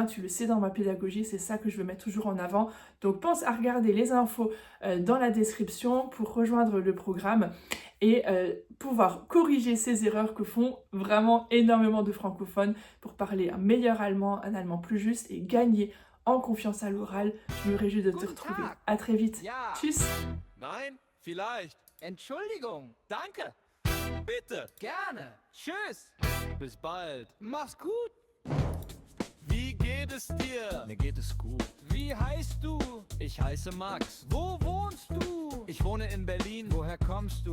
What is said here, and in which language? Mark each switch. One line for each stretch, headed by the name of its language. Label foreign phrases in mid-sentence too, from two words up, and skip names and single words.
French: Tu le sais, dans ma pédagogie, c'est ça que je veux mettre toujours en avant. Donc pense à regarder les infos dans la description pour rejoindre le programme et pouvoir corriger ces erreurs que font vraiment énormément de francophones pour parler un meilleur allemand, un allemand plus juste et gagner en confiance à l'oral. Je me réjouis de te retrouver. À très vite.
German: Ja. Tschüss. Nein, vielleicht. Entschuldigung. Danke. Bitte. Gerne. Tschüss. Bis bald. Mach's gut. Wie geht es dir? Mir geht es gut. Wie heißt du? Ich heiße Max. Wo wohnst du? Ich wohne in Berlin. Woher kommst du?